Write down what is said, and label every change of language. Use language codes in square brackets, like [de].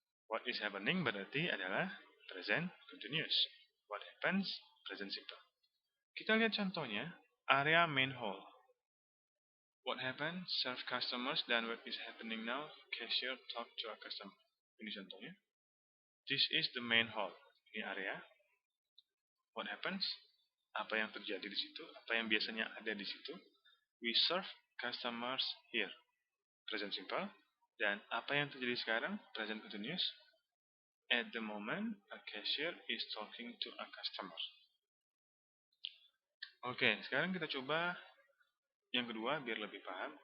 [en] What is happening [id] berarti adalah present continuous. [en] What happens, [id] present simple. Kita lihat contohnya, area main hall. [en] What happened, serve customers, [id] dan [en] what is happening now, cashier talk to a customer. [id] Ini contohnya. [en] This is the main hall. [id] Ini area. [en] What happens, [id] apa yang terjadi di situ, apa yang biasanya ada di situ. [en] We serve customers here. Present simple. [id] Dan apa yang terjadi sekarang, [en] present continuous. At the moment, a cashier is talking to a customer. [id] Oke, sekarang kita coba yang kedua biar lebih paham.